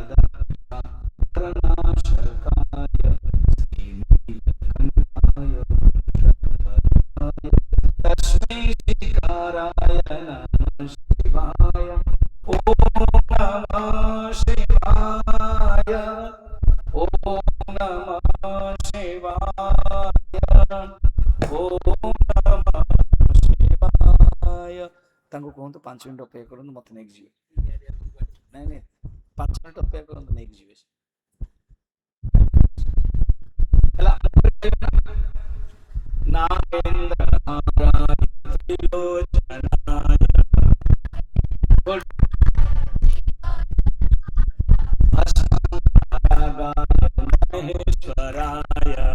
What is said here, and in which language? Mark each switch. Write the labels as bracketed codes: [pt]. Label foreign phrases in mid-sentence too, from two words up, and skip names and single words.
[sa] दक्षाकरणाशकाय श्रीनीलकण्ठाय वृषभधराय तस्मै श्रीकाराय नमः शिवाय ॐ नमः शिवाय ॐ नमः शिवाय ॐ नमः शिवाय [or] ତାଙ୍କୁ କୁହନ୍ତୁ 5 ମିନିଟ୍ ଅପେକ୍ଷା କରନ୍ତୁ ମତେ ନେଇକି ଯିବେ ନାଇଁ ନାଇଁ 5 ମିନିଟ୍ ଅପେକ୍ଷା କରନ୍ତୁ ନେଇକି ଯିବେ ହେଲା [sa] ନାଗେନ୍ଦ୍ର ନାରାୟଣ ତ୍ରିଲୋଚନାୟ भस्मरागाय महेश्वराय